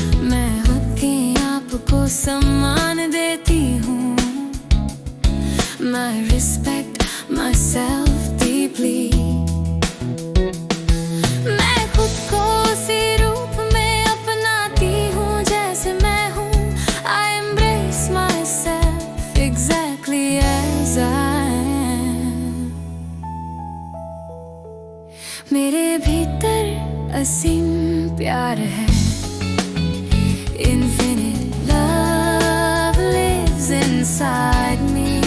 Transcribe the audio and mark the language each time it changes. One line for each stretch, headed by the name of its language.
Hindi: मैं खुद के आप को सम्मान देती हूँ।
English: I respect myself deeply.
Hindi: मैं खुद को उसी रूप में अपनाती हूँ जैसे मैं हूँ।
English: I embrace myself exactly as I am.
Hindi: मेरे भीतर असीम प्यार है।
English: Infinite love lives inside me.